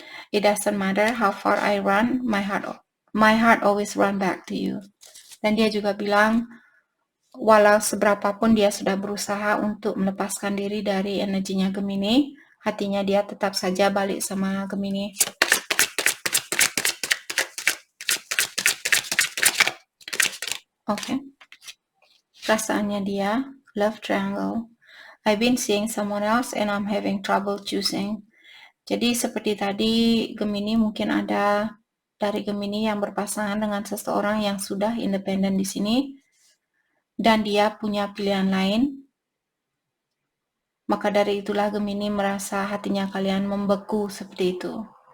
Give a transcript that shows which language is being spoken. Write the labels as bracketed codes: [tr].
[en] It doesn't matter how far I run, my heart always run back to you. [id] Dan dia juga bilang, walau seberapapun dia sudah berusaha untuk melepaskan diri dari energinya Gemini, hatinya dia tetap saja balik sama Gemini. Oke. Perasaannya dia, love triangle. [en] I've been seeing someone else and I'm having trouble choosing. [id] Jadi seperti tadi Gemini mungkin ada dari Gemini yang berpasangan dengan seseorang yang sudah independen di sini dan dia punya pilihan lain. Maka dari itulah Gemini merasa hatinya kalian membeku seperti itu.